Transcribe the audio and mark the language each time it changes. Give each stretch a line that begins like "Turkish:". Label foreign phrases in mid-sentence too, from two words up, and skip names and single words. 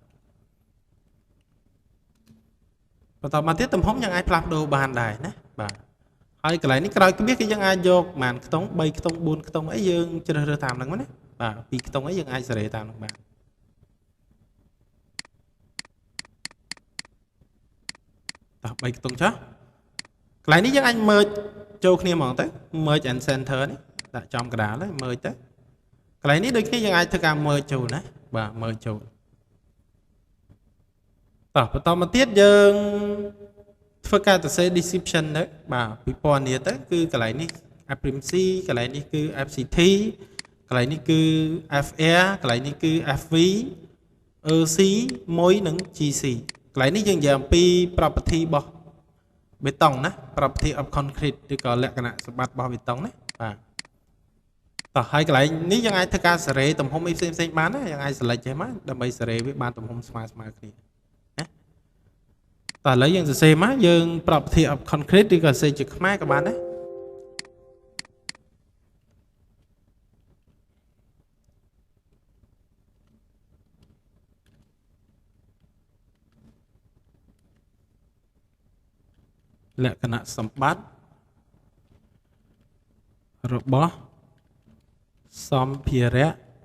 Khmer: បន្តមកទៀតទំហំយើងអាចផ្លាស់ប្ដូរបានដែរណាបាទហើយកន្លែងនេះក្រោយគ្មាសគឺយើងអាចយកប្រហែលខ្ទង់3ខ្ទង់4ខ្ទង់អីយើងជ្រើសរើសតាមហ្នឹងណាបាទ2ខ្ទង់អីយើងអាចសេរីតាមហ្នឹងបាទតោះ3ខ្ទង់ចុះកន្លែងនេះយើងអាច merge ចូលគ្នាហ្មងទៅ
English: merge and center
Khmer: នេះដាក់ចំកណ្ដាលហើយ merge ទៅកន្លែងនេះដូចគ្នាយើងអាចធ្វើការ merge ចូលណាបាទ merge ចូល តោះបន្តមកទៀតយើងធ្វើការសរសេរ description ទៅបាទពីពណ៌នេះទៅគឺកន្លែងនេះ FPMC កន្លែងនេះគឺ FCT ក ន្លែងនេះគឺ FR កន្លែងនេះគឺ FV EC មួយនិង GC កន្លែងនេះយើងនិយាយអំពី property របស់បេតុងណា
English: property of concrete
Khmer: ឬក៏លក្ខណៈសម្បត្តិរបស់បេតុងណាបាទតោះហើយកន្លែងនេះយើងអាចធ្វើការសេរីទំហំអីផ្សេងបានណាយើងអាច select ចេះមកដើម្បីសេរីវាបានទំហំស្មើគ្នាណា តោះឥឡូវយើងសរសេរមកយើង
English: property of concrete
Khmer: ឬក៏សរសេរជាខ្មែរក៏បានដែរលក្ខណៈសម្បត្តិរបស់សម្ភារៈ